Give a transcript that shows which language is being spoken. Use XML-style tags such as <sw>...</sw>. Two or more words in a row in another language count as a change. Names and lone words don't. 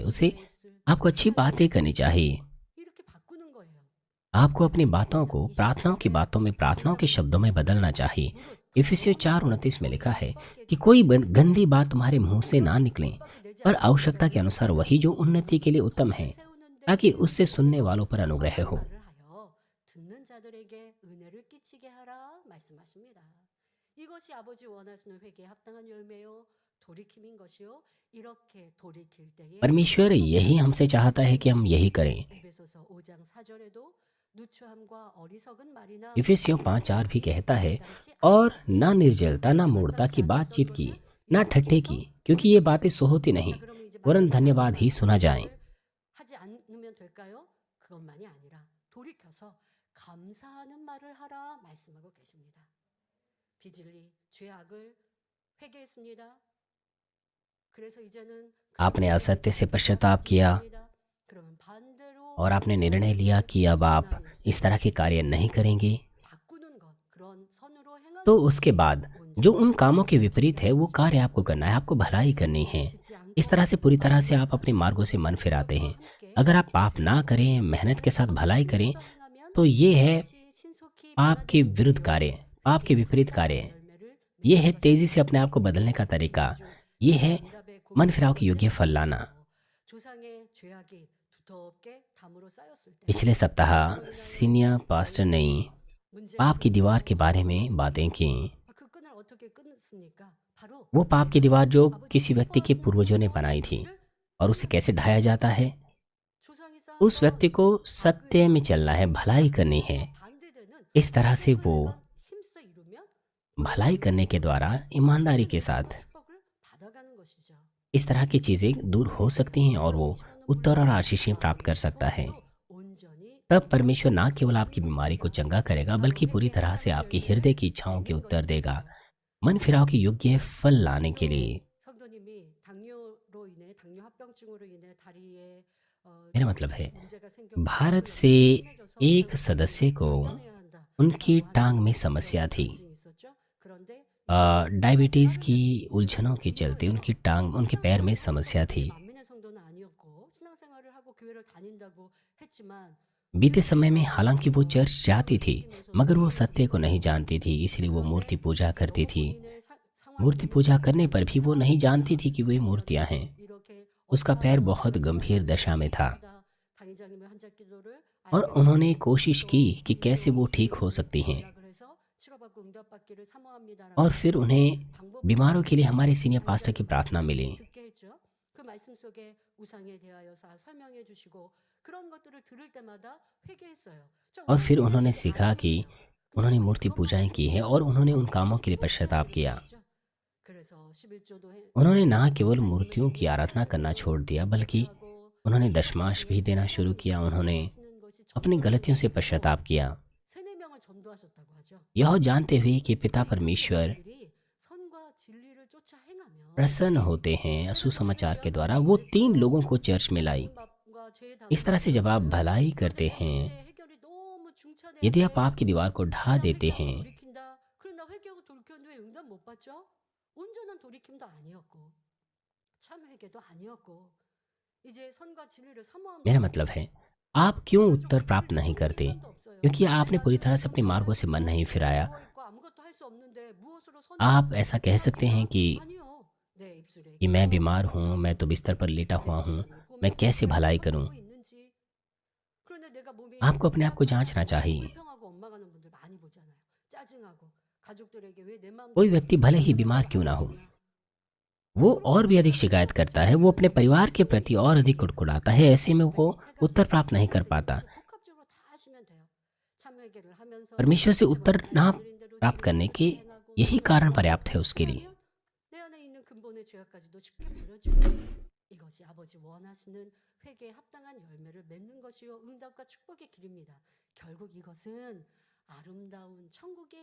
<hi>उसे आपको अच्छी बातें करनी चाहिए। आपको अपनी बातों को प्रार्थनाओं की बातों में, प्रार्थनाओं के शब्दों में बदलना चाहिए। इफिसियों 4:29 में लिखा है कि कोई गंदी बात तुम्हारे मुंह से ना निकले, पर आवश्यकता के अनुसार वही जो उन्नति के लिए उत्तम है, ताकि उससे सुनने वालों पर अनुग्रह हो।</hi> <ko>말을 하여 듣는 자들에게 은혜를 끼치게 하라 말씀하십니다. 이것이 아버지 원하시는 회개에 합당한 열매요 돌이킴인 것이요 이렇게 돌이킬 때에</ko> <hi>परमेश्वर यही हमसे चाहता है कि हम यही करें।</hi> <ko>에베소서 5장 4절에도 누추함과 어리석은 말이나</ko> <hi>इफिसियों 5:4 भी कहता है, और ना निर्जलता ना मूढ़ता की बातचीत की, ना ठट्ठे की, क्योंकि ये बातें सो होती नहीं,</hi> <ko>자, 그러면 이제</ko> <hi>वरन</hi> <ko>말하는</ko> <hi>धन्यवाद ही सुना जाए।</hi> <ko>걸 하지 않으면 될까요? 그것만이 아니라 돌이켜서 감사하는 말을 하라 말씀하고 계십니다. 비질리 죄악을 회개했습니다. 그래서 이제는</ko> <hi>आपने असत्य से पश्चाताप किया</hi> <ko>그러면 반대로</ko> <hi>और आपने निर्णय लिया कि अब आप इस तरह के कार्य नहीं करेंगे।</hi> <ko>바꾸는 것 그런 선으로 행하는</ko> <hi>तो उसके बाद जो उन कामों के विपरीत है वो कार्य आपको करना है, आपको भलाई करनी है। इस तरह से पूरी तरह से आप अपने मार्गों से मन फिराते हैं। अगर आप पाप ना करें, मेहनत के साथ भलाई करें, तो ये है पाप के विरुद्ध कार्य, पाप के विपरीत कार्य। ये है तेजी से अपने आप को बदलने का तरीका। ये है मन फिराव के योग्य फल लाना।</hi> <ko>조상의 죄악이 두텁게 담으로 쌓였을 때</ko> <hi>पिछले सप्ताह</hi> <en>senior pastor</en> <hi>ने पाप की दीवार के बारे में बातें की।</hi> <ko>그 끈을 어떻게 끊습니까? 바로</ko> <hi>वो पाप की दीवार जो किसी व्यक्ति के पूर्वजों ने बनाई थी, और उसे कैसे ढाया जाता है।</hi> <ko>조상이 쌓은</ko> <hi>उस व्यक्ति को सत्य में चलना है, भलाई करनी है।</hi> <ko>반대되는</ko> <hi>इस तरह से वो</hi> <ko>힘써 이루면</ko> <hi>भलाई करने के द्वारा ईमानदारी के साथ</hi> <ko>축복을 받아가는 것이죠.</ko> <hi>इस तरह की चीज़ें दूर हो सकती हैं और वो उत्तर और आशीषें प्राप्त कर सकता है।</hi> <ko>온전히</ko> <hi>तब परमेश्वर ना केवल आपकी बीमारी को चंगा करेगा, बल्कि पूरी तरह से आपकी हृदय की इच्छाओं के उत्तर देगा, मन फिराव के योग्य फल लाने के लिए।</hi> <ko>성도님이 당뇨로 인해 당뇨 합병증으로 인해 다리에</ko> <hi>मेरा मतलब है,</hi> <ko>문제가 생겨</ko> <hi>भारत से एक सदस्य को उनकी टांग में समस्या थी।</hi> <ko>있었죠. 그런데</ko> <hi>डायबिटीज़ की उलझनों के चलते उनकी टांग, उनके पैर में समस्या थी।</hi> <ko>만민의 성도는 아니었고 신앙생활을 하고 교회를 다닌다고 했지만</ko> <hi>बीते समय में हालांकि वो चर्च जाती थी, मगर वो सत्य को नहीं जानती थी, इसलिए वो मूर्ति पूजा करती थी।</hi> <ko>본인의</ko> <hi>मूर्ति पूजा करने पर भी वो नहीं जानती थी कि वे मूर्तियां हैं।</hi> <ko>이렇게</ko> <hi>उसका पैर बहुत गंभीर दशा में था</hi> <ko>당의자님의 환자 기도를</ko> <hi>और उन्होंने कोशिश की कि कैसे वो ठीक हो सकती हैं,</hi> <ko>연락을 해서 치료받고 응답받기를 사모합니다라는</ko> <hi>और फिर उन्हें बीमारों के लिए हमारे</hi> <en>senior pastor</en> <hi>की प्रार्थना मिली।</hi> <ko>듣게 했죠. 그 말씀 속에 우상에 대하여 설명해 주시고 그런 것들을 들을 때마다 회개했어요. 저</ko> <hi>और फिर</hi> <ko>우상에</ko> <hi>उन्होंने</hi> <ko>대해서</ko> <hi>सीखा कि उन्होंने मूर्ति पूजाएं की हैं और उन्होंने उन कामों के लिए पश्चाताप किया।</hi> <ko>그래서 11조도</ko> <hi>उन्होंने ना केवल मूर्तियों की आराधना करना छोड़ दिया, बल्कि उन्होंने दशमांश भी देना शुरू किया। उन्होंने अपनी गलतियों से पश्चाताप किया,</hi> <ko>세네 명을 전도하셨다고 하죠.</ko> <hi>यह जानते हुए कि पिता परमेश्वर</hi> <ko>그들이 선과 진리를 쫓아 행하며</ko> <hi>प्रसन्न होते हैं सुसमाचार के द्वारा। वो 3 लोगों को चर्च में लाई।</hi> <ko>마음과 죄의</ko> <hi>इस तरह से जब आप भलाई करते हैं,</hi> <ko>문제 해결이 너무 중차대</ko> <hi>यदि आप पाप की दीवार को ढा देते हैं,</hi> <ko>돌이킨다. 그런다 회개하고 돌이켰는데 왜 응답 못 받죠? 온전한 돌이킴도 아니었고 참 회개도 아니었고 이제 선과 진리를 사모함.</ko> <hi>मेरा मतलब है, आप क्यों उत्तर प्राप्त नहीं करते? क्योंकि आपने पूरी तरह से अपने मार्गों से मन नहीं फिराया।</hi> <ko>아무것도 할 수 없는데 무엇으로 선</ko> <hi>आप ऐसा कह सकते हैं कि</hi> <ko>아니요. 내 입술에</ko> <hi>मैं बीमार हूँ, मैं तो बिस्तर पर लेटा हुआ हूँ, मैं कैसे भलाई करूँ?</hi> <ko>있는지. 그런데 내가 몸이</ko> <hi>आपको अपने आप को जांचना चाहिए।</hi> <ko>불평하고 원망하는 분들 많이 보잖아요. 짜증하고 가족들에게 왜 내 마음</ko> <hi>कोई व्यक्ति भले ही बीमार क्यों ना हो, वो और भी अधिक शिकायत करता है, वो अपने परिवार के प्रति और अधिक कुड़कुड़ाता है। ऐसे में वो उत्तर प्राप्त नहीं कर पाता।</hi> <ko>복합적으로 다 하시면 돼요. 참회개를 하면서</ko> <hi>परमेश्वर से उत्तर ना प्राप्त करने के यही कारण पर्याप्त है उसके लिए।</hi> <ko>내 안에 있는 근본의 죄악까지도 쉽게 버려지고 이것이 아버지 원하시는 회개에 합당한 열매를 맺는 것이요 응답과 축복의 길입니다. 결국 이것은 아름다운 천국의</ko>